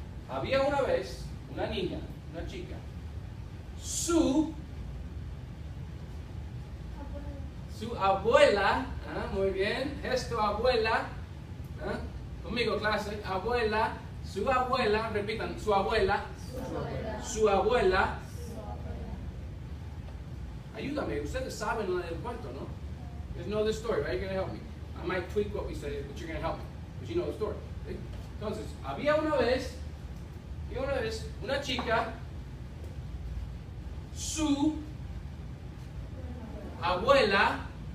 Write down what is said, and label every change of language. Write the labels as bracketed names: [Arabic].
[Spanish] Había una vez una niña, una chica. Su abuela, muy bien, gesto abuela, conmigo clase, abuela, su abuela, repitan, su abuela, su abuela. Ayúdame, ustedes saben el cuento, ¿no? [English] You know the story, right? You're going to help me. I might tweak what we say, but you're going to help me, because you know the story. [Spanish] ¿Sí? Entonces, había una vez una chica, su abuela.